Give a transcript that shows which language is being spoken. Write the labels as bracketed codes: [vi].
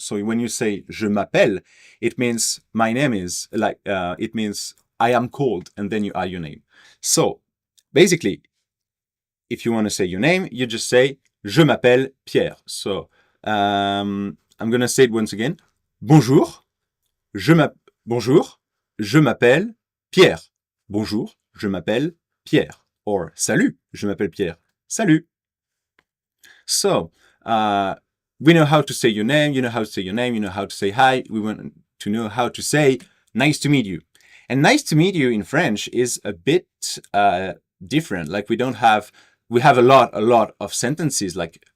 [en] So when you say [fr] je m'appelle, [en] it means my name is, like it means I am called, and then you add your name. So basically, if you want to say your name, you just say [fr] je m'appelle Pierre. [en] So I'm gonna say it once again. [fr] Bonjour, bonjour, je m'appelle Pierre. Bonjour, je m'appelle Pierre. Or salut, je m'appelle Pierre. Salut. [en] So we know how to say your name. You know how to say your name. You know how to say hi. We want to know how to say nice to meet you. And nice to meet you in French is a bit different. Like we have a lot of sentences, like